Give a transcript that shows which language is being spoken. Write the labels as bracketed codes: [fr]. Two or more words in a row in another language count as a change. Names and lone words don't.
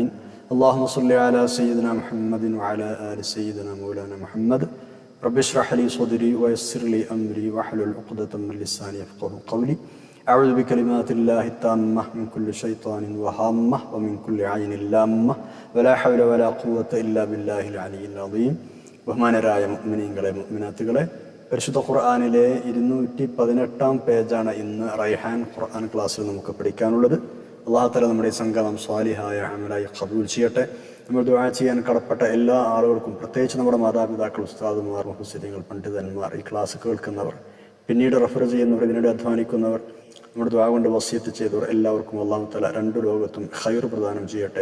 [ar] اللهم صل على سيدنا محمد وعلى آل سيدنا مولانا محمد. رب اشرح لي صدري ويسر لي أمري واحلل عقدة من لساني يفقهوا قولي. أعوذ بكلمات الله التامة من كل شيطان وهامة ومن كل عين لامة ولا حول ولا قوة إلا بالله العلي العظيم. [ml] ബഹുമാനരായ മുഅ്മിനീങ്ങളെ മുഅ്മിനാത്തുകളെ, പരിശുദ്ധ ഖുർആനിലെ 218 പേജാണ് ഇന്ന് റൈഹാൻ ഖുർആൻ ക്ലാസ്സിൽ നമുക്ക് പഠിക്കാനുള്ളത്. അല്ലാഹു തആല നമ്മുടെ സംഗമം സ്വാലിഹായ അമലായി ഖബൂൽ ചെയ്യട്ടെ. നമ്മൾ ദുആ ചെയ്യാൻ കടപ്പെട്ട എല്ലാ ആളുകൾക്കും, പ്രത്യേകിച്ച് നമ്മുടെ മാതാപിതാക്കൾ, ഉസ്താദുമാർ, മുഫസ്സിരീങ്ങൾ, പണ്ഡിതന്മാർ, ഈ ക്ലാസ് കേൾക്കുന്നവർ, പിന്നീട് റെഫർ ചെയ്യുന്നവർ, ഇതിനിടെ അധ്വാനിക്കുന്നവർ, നമ്മുടെ ദുആ കൊണ്ട് വസിയത്ത് ചെയ്തവർ എല്ലാവർക്കും അല്ലാഹു തആല രണ്ട് ലോകത്തും ഖൈർ പ്രദാനം ചെയ്യട്ടെ.